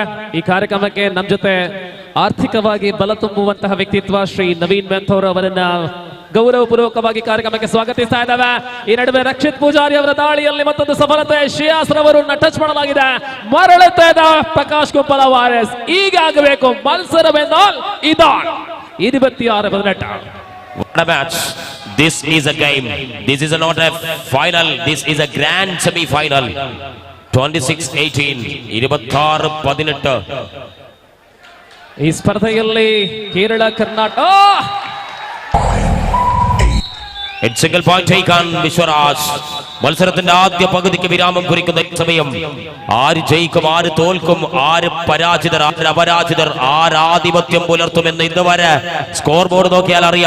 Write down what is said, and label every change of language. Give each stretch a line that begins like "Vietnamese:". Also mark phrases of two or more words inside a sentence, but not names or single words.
Kannada: ಈ ಕಾರ್ಯಕ್ರಮಕ್ಕೆ ನಮ್ಮ ಜೊತೆ ಆರ್ಥಿಕವಾಗಿ ಬಲ ತುಂಬುವಂತಹ ವ್ಯಕ್ತಿತ್ವ ಶ್ರೀ ನವೀನ್ ಮ್ಯಾಂಥೋರೋ ಅವರನ್ನ ಗೌರವಪೂರ್ವಕವಾಗಿ ಕಾರ್ಯಕ್ರಮಕ್ಕೆ ಸ್ವಾಗತಿಸ್ತಾ ಇದ್ದಾವೆ. ಈ ನಡುವೆ ರಕ್ಷಿತ್ ಪೂಜಾರಿ ಅವರ ದಾಳಿಯಲ್ಲಿ ಮತ್ತೊಂದು ಸಫಲತೆ. ಶ್ರೇಯಾಸ್ ರವರನ್ನ ಟಚ್ ಮಾಡಲಾಗಿದೆ. ಮರಳುತ್ತಾ ಇದ್ದ ಪ್ರಕಾಶ್ ಕುಪ್ಪಲ ವಾರಿಯರ್ಸ್. ಈಗ ಆಗಬೇಕು ಮತ್ಸರವೆಂದಾಲ್ ಇದಾಲ್ 26-18.
English: What a match. This is a game. This is not a final. This is a grand semi-final. 26-18. 26-18.
Kannada: ಈ ಸ್ಪರ್ಧೆಯಲ್ಲಿ ಕೇರಳ ಕರ್ನಾಟಕ
English: single point
Malayalam: ജയിക്കാൻ വിശ്വരാജ്. മത്സരത്തിന്റെ ആദ്യ പകുതിക്ക് വിരാമം കുറിക്കുന്ന സമയം ആര് ജയിക്കും, ആര് തോൽക്കും, ആര് പരാജിതർ, ആര് അപരാജിതർ, ആരാധിപത്യം പുലർത്തുമെന്ന് ഇതുവരെ
English: score board
Malayalam: നോക്കിയാൽ അറിയാം.